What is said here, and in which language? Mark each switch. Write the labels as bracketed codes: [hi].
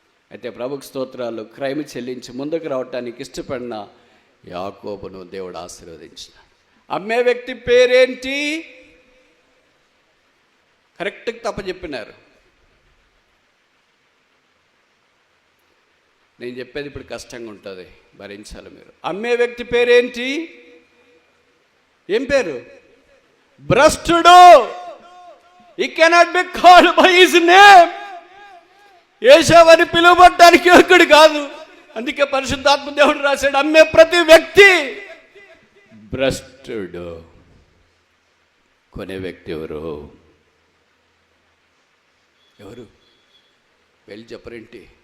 [te] అయితే ప్రభుకు స్తోత్రాలు. క్రైమ్ చెల్లించి ముందుకు రావటానికి ఇష్టపడిన యాకోబును దేవుడు ఆశీర్వదించినాడు. అమ్మే వ్యక్తి పేరేంటి? కరెక్ట్గా తప్ప చెప్పినారు. నేను చెప్పేది ఇప్పుడు కష్టంగా ఉంటుంది, భరించాలి మీరు. అమ్మే వ్యక్తి పేరేంటి? ఏం పేరు? [en] భ్రష్టుడు. He cannot be called by his name. [te] ఏశావని పిలువబడ్డానికి యోగ్యుడు కాదు. అందుకే పరిశుద్ధాత్మ దేవుడు రాశాడు, అమ్మే ప్రతి వ్యక్తి భ్రష్టుడు. కొనే వ్యక్తి ఎవరు? వెళ్ళి చెప్పరేంటి?